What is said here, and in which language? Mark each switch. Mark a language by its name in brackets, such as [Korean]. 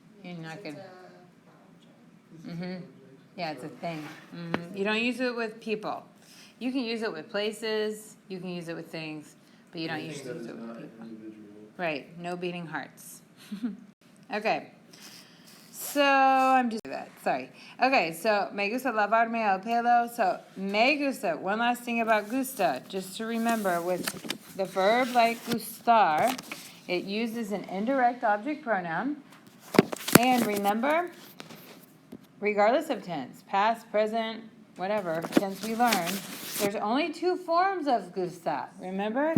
[English] You're not going to... Yeah, it's a thing. You don't use it with people. You can use it with places, you can use it with things, but you don't usually use it with people. Right, no beating hearts. Okay, so I'm just that, sorry. Okay, so [Spanish] me gusta lavarme el pelo. [English] So [Spanish] me gusta, [English] one last thing about gusta, just to remember with the verb like gustar, it uses an indirect object pronoun. And remember, regardless of tense, past, present, whatever tense we learn, there's only 2 forms of gusta. Remember?